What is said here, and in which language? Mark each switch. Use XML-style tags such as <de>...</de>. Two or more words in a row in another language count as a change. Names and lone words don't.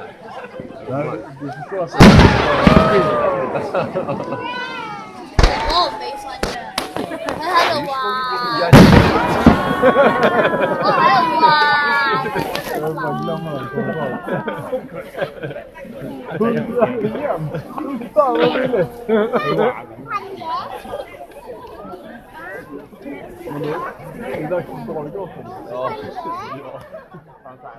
<sv>Du förstår att</sv> <ko>어, 메이선이야. 하러 와. 하러 와.</ko> <sv>jag bara glömmer den totalt. 100 igen! Fan vad roligt! Men det är dags för daggåten.</sv>